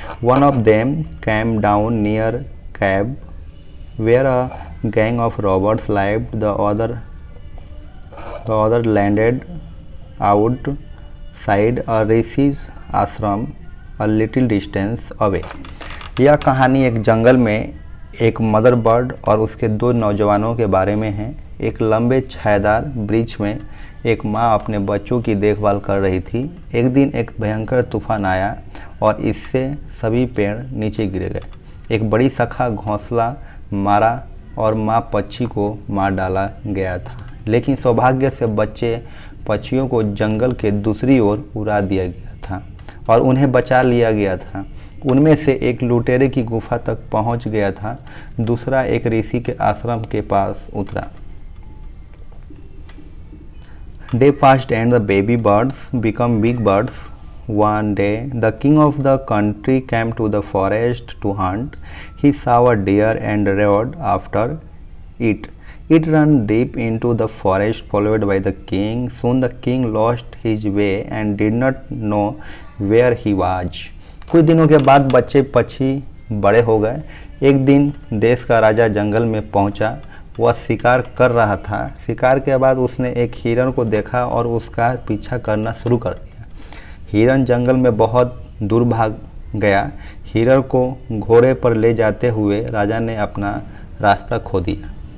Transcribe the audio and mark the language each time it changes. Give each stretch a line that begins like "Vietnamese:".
English: One of them came down near cave where a gang of robbers lived. The other landed outside a rishi's ashram a little distance away.
Hindi: यह कहानी एक जंगल में एक mother bird और उसके दो नौजवानों के बारे में है। एक लंबे छायादार वृक्ष में एक माँ अपने बच्चों की देखभाल कर रही थी। एक दिन एक भयंकर तूफान आया और इससे सभी पेड़ नीचे गिर गए। एक बड़ी शाखा घोंसला मारा और माँ पक्षी को मार डाला गया था, लेकिन सौभाग्य से बच्चे पक्षियों को जंगल के दूसरी ओर उड़ा दिया गया था और उन्हें बचा लिया गया था। उनमें से एक लुटेरे की गुफा तक पहुंच गया था, दूसरा एक ऋषि के आश्रम के पास उतरा।
English: Day passed and the baby birds became big birds. One day the king of the country came to the forest to hunt. He saw a deer and rode after it. It ran deep into the forest, followed by the king. Soon the king lost his way and did not know where he was.
Hindi: कुछ दिनों के बाद बच्चे पक्षी बड़े हो गए। एक दिन देश का राजा जंगल में पहुंचा। वह शिकार कर रहा था। शिकार के बाद उसने एक हिरण को देखा और उसका पीछा करना शुरू कर दिया। हिरण जंगल में बहुत दूर भाग गया। हिरण को घोड़े पर ले जाते हुए राजा ने अपना रास्ता खो दिया।